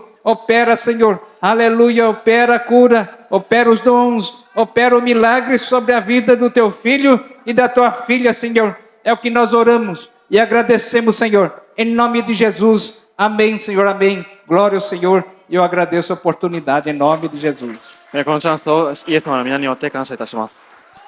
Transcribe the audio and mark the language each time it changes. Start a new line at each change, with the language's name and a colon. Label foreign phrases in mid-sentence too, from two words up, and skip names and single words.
Portuguese: Opera, Senhor, aleluia, opera a cura, opera os dons, opera o milagre sobre a vida do teu filho e da tua filha, Senhor. É o que nós oramos e agradecemos, Senhor, em nome de Jesus. Amém, Senhor, amém. Glória ao Senhor. E eu agradeço a oportunidade em nome de Jesus.
Japanese: このチャンスをイエス様の皆によって感謝いたします。